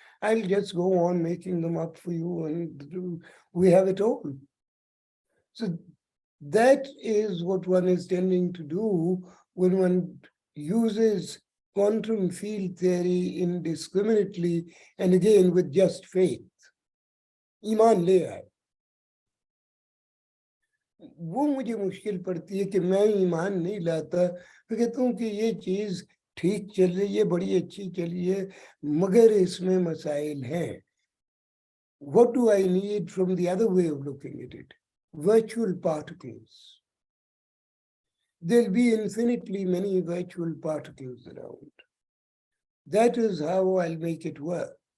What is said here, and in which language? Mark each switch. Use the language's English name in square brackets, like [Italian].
[English] I'll just go on making them up for you, and we have it all. So that is what one is tending to do when one uses quantum field theory indiscriminately and again with just faith. [Hindi] ईमान ले आए, वो मुझे मुश्किल पड़ती है कि मैं ईमान नहीं लाता। मैं कहता हूँ कि ये चीज ठीक चल रही है, बड़ी अच्छी चली है, मगर इसमें मसाइल हैं. [English] What do I need from the other way of looking at it? Virtual particles. There'll be infinitely many virtual particles around. That is how I'll make it work.